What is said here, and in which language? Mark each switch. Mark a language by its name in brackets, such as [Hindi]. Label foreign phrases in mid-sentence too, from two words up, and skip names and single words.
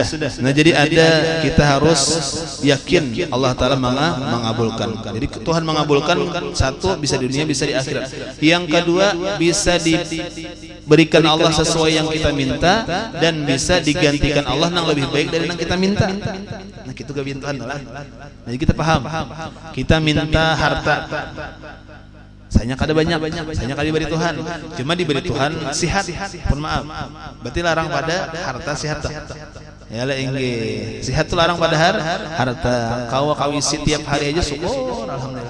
[Indonesian] Nah jadi ada kita harus yakin Allah Ta'ala mengabulkan. Jadi Tuhan mengabulkan satu bisa di dunia bisa di akhirat. Yang kedua bisa diberikan Allah sesuai yang kita minta dan bisa digantikan Allah yang lebih baik dari yang kita minta. Nah itu kebintahan lah. Jadi kita paham. Kita minta harta. [Banjar] Saya kada banyak, saya kada diberi Tuhan. Cuma diberi Tuhan sihat. [Indonesian] Pun maaf. [Banjar] Berarti larang pada harta sihat. Ya lah engge. Sihat tu larang pada harta. Kau kawisi tiap hari aja [Arabic] شكر الحمد لله.